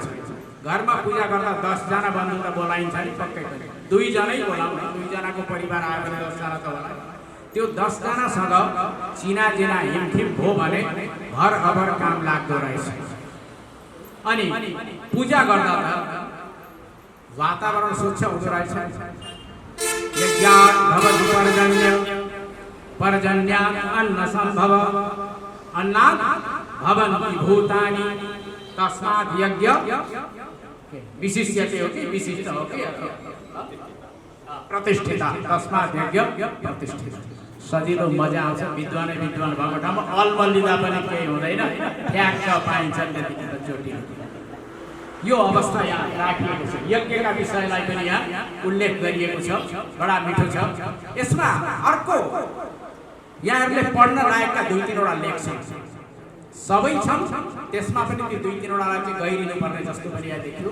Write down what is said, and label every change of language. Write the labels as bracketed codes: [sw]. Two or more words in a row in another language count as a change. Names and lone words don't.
[ne] घरमा पूजा गर्दा 10 जना बन्धु त बोलाइन्छ नि, पक्कै पनि 2 जनै बोलाउँ, 2 जनाको परिवार आयो भने 10 जना त होला। त्यो 10 जनासँग चिनाजिना हिमखिम हो भने घर अभर काम लाग्दो रहेछ। अनि पूजा गर्दा त वातावरण स्वच्छ हुँदो रहेछ। [sa] यज्ञात् भवति पर्जन्यात् अन्न सम्भव, अन्नात् भवन्ति भूतानि, तस्मात् यज्ञ विशिष्यते [ne] हो कि विशिष्ट हो कि [sa] प्रतिष्ठिता, तस्मात् यज्ञ प्रतिष्ठिता। [ne] सजिलो मजा आउँछ। विद्वान भएको ठाउँमा अलमल्लिँदा पनि केही हुँदैन, ठ्याक्क पाइन्छ त्यतिखेर चोटी। यो अवस्था यहाँ राखिएको छ। यज्ञका विषयलाई पनि यहाँ उल्लेख गरिएको छ, बडा मिठो छ। यसमा अर्को यहाँहरूले पढ्न लायकका 2-3 लेख छन्, सबै छन्, त्यसमा पनि ती 2-3 चाहिँ गहिरिनु पर्ने जस्तो पनि यहाँ देखियो।